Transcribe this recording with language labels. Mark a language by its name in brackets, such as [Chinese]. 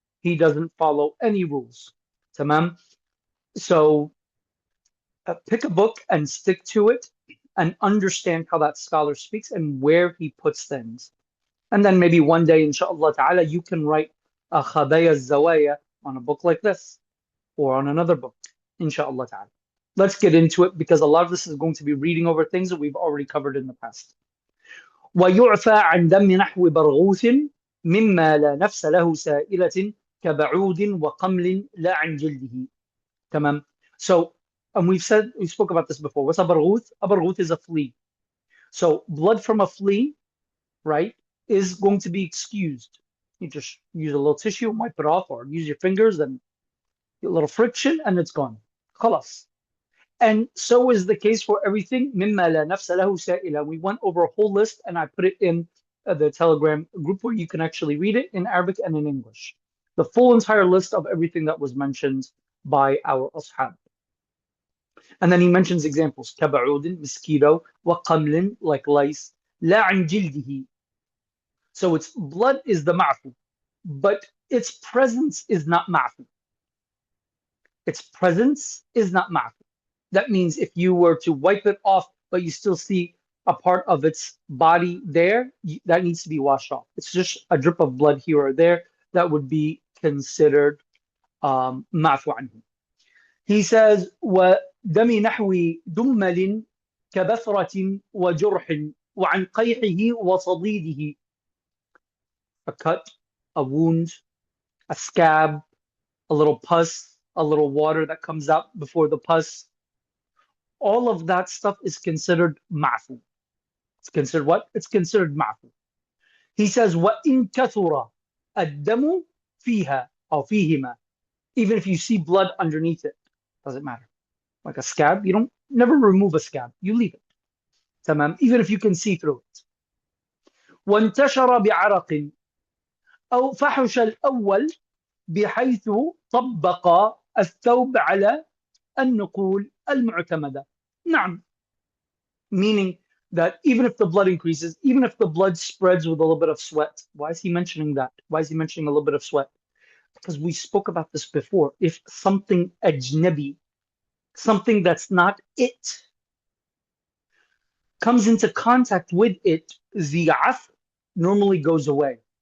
[English] He doesn't follow any rules. Tamam? So pick a book and stick to it and understand how that scholar speaks and where he puts things. And then maybe one day, inshallah ta'ala, you can write a Khabaya Zawaya on a book like this or on another book, inshallah ta'ala. Let's get into it because a lot of this is going to be reading over things that we've already covered in the past. [Arabic] ويعفى عن دم نحو برغوث مما لا نفس له سائلة كبعود وقمل لا عن جلده. تمام. [English] So, and we spoke about this before. What's a barghouth? A barghouth is a flea. So blood from a flea, right, is going to be excused. You just use a little tissue, wipe it off, or use your fingers and get a little friction, and it's gone. Khalas. And so is the case for everything. [Arabic] مما لا نفس له سائلة. [English] We went over a whole list, and I put it in the Telegram group where you can actually read it in Arabic and in English. The full entire list of everything that was mentioned by our ashab. And then he mentions examples: [Arabic] كبعود, [English] mosquito, [Arabic] وقمل, [English] like lice, [Arabic] لا عن جلده. [English] So its blood is the ma'fu, but its presence is not ma'fu. Its presence is not ma'fu. That means if you were to wipe it off, but you still see a part of its body there, that needs to be washed off. It's just a drip of blood here or there that would be considered ma'fu anhu. [Arabic] He says, وَدَمِ نَحْوِ دُمَّلٍ كَبَثْرَةٍ وَجُرْحٍ وَعَنْ قَيْحِهِ وَصَدِيدِهِ. [English] A cut, a wound, a scab, a little pus, a little water that comes out before the pus. All of that stuff is considered ma'fu. It's considered what? It's considered ma'fu. [Arabic] He says, وَإِن كَثُرَ الدَّمُ فِيهَا أو فِيهِمَا. [English] Even if you see blood underneath it, doesn't matter. Like a scab, you don't never remove a scab. You leave it. تمام. Even if you can see through it. [Arabic] وانتشر بعرق أو فحش الأول بحيث طبق الثوب على النقول المعتمدة. نعم. [English] Meaning that even if the blood increases, even if the blood spreads with a little bit of sweat, why is he mentioning that? Why is he mentioning a little bit of sweat? Because we spoke about this before. If something ajnabi, something that's not it, comes into contact with it, the af normally goes away.